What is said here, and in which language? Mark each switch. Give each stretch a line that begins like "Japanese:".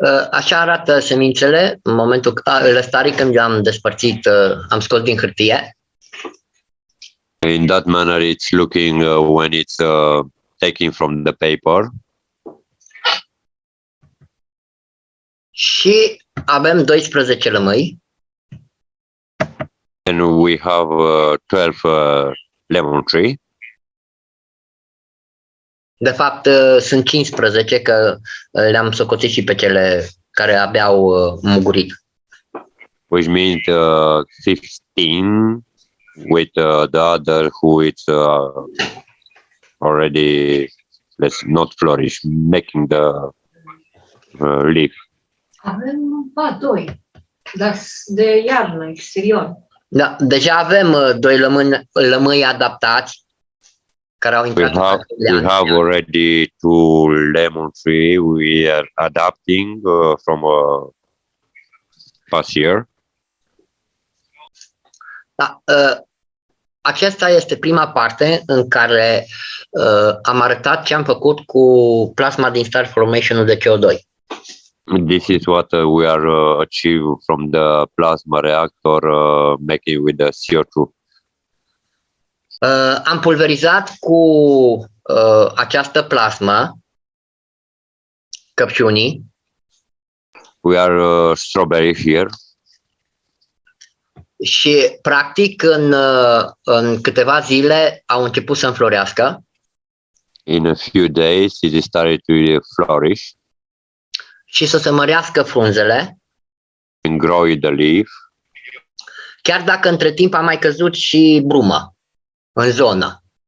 Romanian: Așa arată semințele în momentul lăstarii când le-am despărțit, am scos din hârtie.
English: In that manner it's looking when it's taken from the paper.
Romanian: Și avem 12 lămâi.
English: And we have 12 lemon tree.
Romanian: De fapt, sunt 15, că le-am socotit și pe cele care abia au mugurit.
English: Which means 15 with the other who it's already not flourish, making the leaf.
Romanian: Avem 2, dar de iarnă, exterior. Da, deja avem 2 lămâi adaptați care au intrat.
English: We have already 2 lemon tree. We are adapting from past year.
Romanian: Da, aceasta este prima parte în care am arătat ce am făcut cu plasma din star formation-ul de CO2.
English: This is what we are achieve from the plasma reactor making with the CO2.
Romanian: Am pulverizat cu această plasmă căpșunii.
English: We are strawberry here.
Romanian: Și practic în câteva zile au început să înflorească.
English: In a few days it started to flourish.
Romanian: Și să se mărească frunzele.
English: And grow the leaf.
Romanian: Chiar dacă între timp a mai căzut și brumă în zonă.